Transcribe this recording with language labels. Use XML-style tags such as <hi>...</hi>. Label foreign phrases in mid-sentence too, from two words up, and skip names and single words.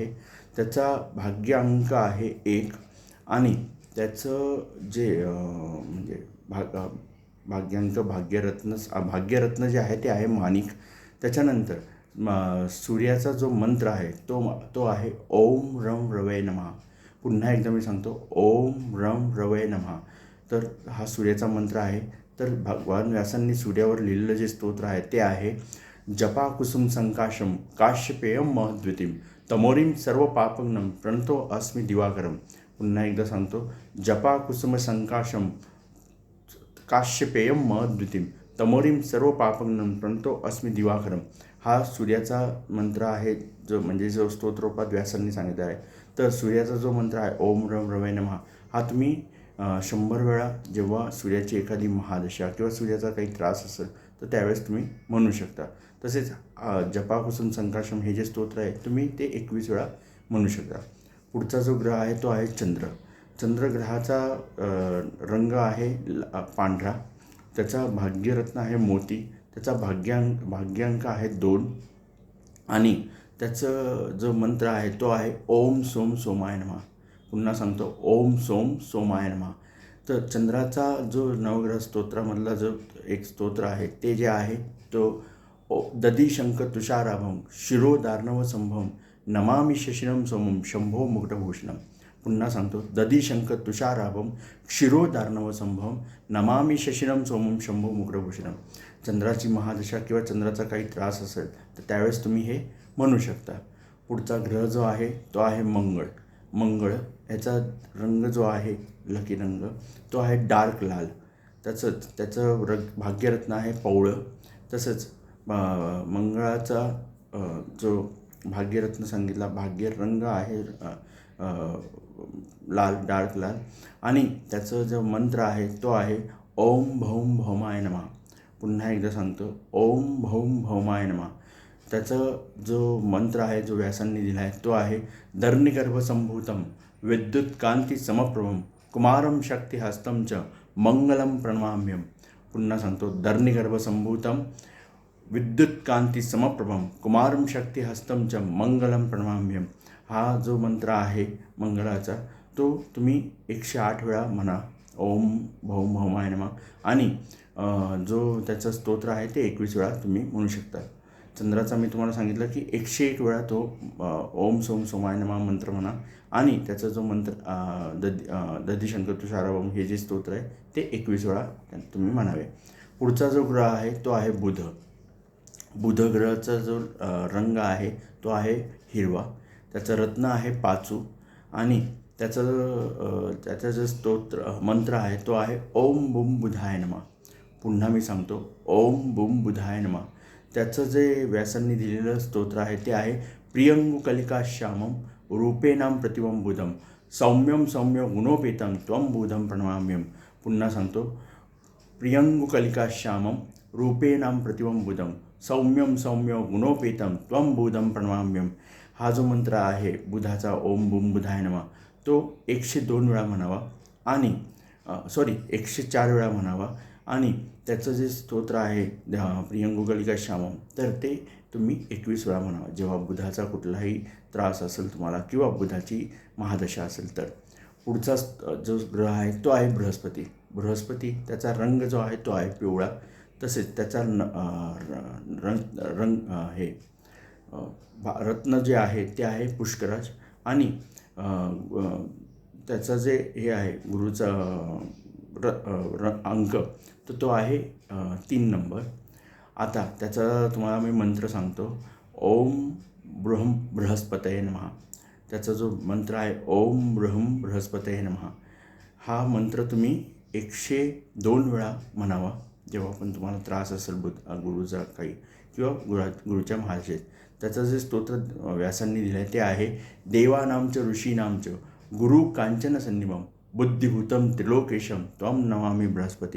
<mr>त्याचा भाग्य अंक आहे 1 आणि त्याचं जे म्हणजे भाग्यांक भाग्यरत्न जे आहे ते आहे माणिक. त्याच्यानंतर सूर्याचा जो मंत्र आहे तो आहे</mr> <sa>ओम रम रवये नमः.</sa> <mr>पुन्हा एकदा मी सांगतो,</mr> <sa>ओम रम रवये नमः.</sa> <mr>तर हा सूर्याचा मंत्र आहे. तर भगवान व्यासांनी सूर्यावर लिहिलेलं जे स्तोत्र आहे ते आहे</mr> <sa>जपा कुसुम संकाशम काश्यपेयम महद्वितीम तमोरीम सर्व पापग्नम प्रणतो अस्मि दिवाकरम.</sa> <mr>पुन्हा एकदा सांगतो,</mr> <sa>जपा कुसुम संकाशम काश्यपेयम महद्वितीम तमोरीम सर्व पापग्नम प्रणतो अस्मि दिवाकरम.</sa> <mr>हा सूर्याचा मंत्र आहे, जो स्तोत्रोपात व्यासांनी सांगितला आहे. तर सूर्याचा जो मंत्र आहे</mr> <sa>ओम रम रवये नमः,</sa> <mr>हा तुम्ही 100 वेळा जेव्हा सूर्याची एखादी महादशा किंवा सूर्याचा काही त्रास असेल तर त्यावेळेस तुम्ही म्हणू शकता. तसेच</mr> <sa>जपाकुसुम संकाशम</sa> <mr>हे जे स्तोत्र आहे तुम्ही ते 21 वेळा म्हणू शकता. पुढचा जो ग्रह आहे तो आहे चंद्र. चंद्रग्रहाचा रंग आहे पांढरा. त्याचा भाग्यरत्न आहे मोती. त्याचा भाग्यांक आहे 2 आणि त्याचं जो मंत्र आहे तो आहे</mr> <sa>ओम सोम सोमाय नमः.</sa> <mr>पुन्हा सांगतो,</mr> <sa>ओम सोम सोमाय नमः.</sa> <mr>तर चंद्राचा जो नवग्रह स्तोत्रामधला जो एक स्तोत्र आहे ते जे आहे तो</mr> <sa>दधिशंख तुषाराभम शिरोदार्णव संभवम नमामि शशिनम सोमम शंभो मुकुटभूषणम.</sa> <mr>पुन्हा सांगतो,</mr> <sa>दधिशंख तुषाराभम क्षीरोदार्णव संभवम नमामि शशिनम सोमम शंभो मुकुटभूषणम.</sa> <mr>चंद्राची महादशा किंवा चंद्राचा काही त्रास असेल तर त्यावेळेस तुम्ही हे म्हणू शकता. पुढचा ग्रह जो आहे तो आहे मंगळ. ह्याचा रंग जो आहे लकी रंग तो आहे डार्क लाल. त्याचं भाग्यरत्न आहे पवळं. तसंच मंगळाचा जो भाग्यरत्न सांगितला भाग्यरंग आहे लाल, डार्क लाल आणि त्याचं जो मंत्र आहे तो आहे</mr> <sa>ओम भौम भौमाय नमः.</sa> <mr>पुन्हा एकदा सांगतो,</mr> <sa>ओम भौम भौमाय नमः.</sa> <mr>त्याचं जो मंत्र आहे जो व्यासांनी दिला आहे तो आहे</mr> <sa>धरणीगर्भसंभूतम विद्युत कांती समप्रभम कुमारम शक्तिहस्तं च मंगलम प्रणमाम्यम.</sa> <mr>पुन्हा सांगतो,</mr> <sa>धरणीगर्भसंभूतम विद्युत कांती समप्रभम कुमारम शक्तिहस्तं च मंगलम प्रणमाम्यम.</sa> <mr>हा जो मंत्र आहे मंगळाचा तो तुम्ही 108 वेळा म्हणा,</mr> <sa>ओम भौम भौमाय नमः.</sa> <mr>आणि जो त्याचं स्तोत्र आहे ते 21 वेळा तुम्ही म्हणू शकता. चंद्राचा मी तुम्हाला सांगितलं की 101 वेळा तो</mr> <sa>ओम सोम सोमाय नमः</sa> <mr>मंत्र म्हणा आणि त्याचा जो मंत्र</mr> <sa>दधिशंकर तुषाराभम</sa> <mr>हे जे स्तोत्र आहे ते 21 वेळा तुम्ही म्हणावे. पुढचा जो ग्रह आहे तो आहे बुध ग्रहाचा जो रंग आहे तो आहे हिरवा. त्याचं रत्न आहे पाचू आणि त्याचं जे मंत्र आहे तो आहे</mr> <sa>ओम बुम बुधाय नमः.</sa> <mr>पुन्हा मी सांगतो,</mr> <sa>ओम बुम बुधाय नमः.</sa> <mr>त्याचं जे व्यासांनी दिलेलं स्तोत्र आहे ते आहे</mr> <sa>प्रियंगुकलिका श्यामम रूपेणाम प्रतिबंबुधम सौम्यम सौम्य गुणोपेतम त्वं बुधम प्रणमाम्यम.</sa> <mr>पुन्हा सांगतो,</mr> <sa>प्रियंगुकलिका श्यामम रूपेणाम प्रतिबंबुधम सौम्यम सौम्य गुणोपेतम त्वं बुधम प्रणमाम्यम.</sa> <mr>हा जो मंत्र आहे बुधाचा</mr> <sa>ओम बुम बुधाय नमः</sa> <mr>तो 102 वेळा म्हणावा आणि 104 वेळा म्हणावा आणि त्याचं जे स्तोत्र आहे</mr> <sa>प्रियंगुकलिका श्यामम</sa> <mr>तर ते तुम्ही 21 वेळा म्हणावा. जेव्हा बुधाचा कुठलाही त्रास असेल तुम्हाला किंवा बुधाची महादशा असेल तर. पुढचा जो ग्रह आहे तो आहे बृहस्पती. बृहस्पती त्याचा रंग जो आहे तो आहे पिवळा. तसेच त्याचा रंग रंग हे रत्न जे आहे ते आहे पुष्कराज. आणि त्याचं जे हे आहे गुरुचा अंक तर तो आहे 3 नंबर. आता त्याचा तुम्हाला मी मंत्र सांगतो.</mr> <sa>ओम बृहस्पतये नमः.</sa> <mr>त्याचा जो मंत्र आहे</mr> <sa>ओम बृहस्पतये नमः.</sa> <mr>हा मंत्र तुम्ही 102 वेळा म्हणावा जेव्हा पण तुम्हाला त्रास असेल गुरुचा काही किंवा गुरुच्या महादशेत. त्याचं जे स्तोत्र व्यासांनी दिलं आहे ते आहे</mr> <sa>देवानांचं ऋषीनांचं गुरु कांचन सन्निभम बुद्धिभूतम त्रिलोकेशम त्वं नमामि बृहस्पतीम.</sa>